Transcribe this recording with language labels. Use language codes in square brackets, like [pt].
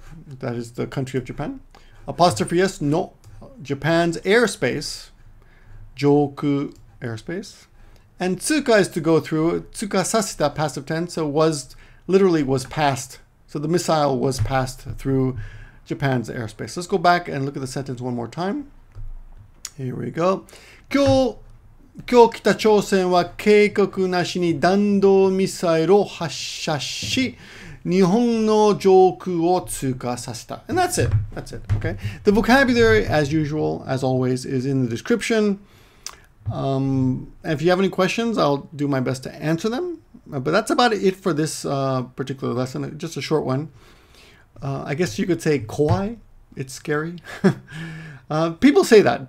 [en] That is the country of Japan. Apostrophe s, no, Japan's airspace, joku, airspace. And tsuuka is to go through. Tsuuka saseta, passive tense, so literally was passed. So the missile was passed through Japan's airspace. Let's go back and look at the sentence one more time. Here we go. [ja] 今日北朝鮮は警告なしに弾道ミサイルを発射し、日本の上空を通過させた. [en] And that's it. That's it. Okay. The vocabulary, as usual, as always, is in the description. And if you have any questions, I'll do my best to answer them. But that's about it for this particular lesson. Just a short one. I guess you could say kowai. It's scary. People say that.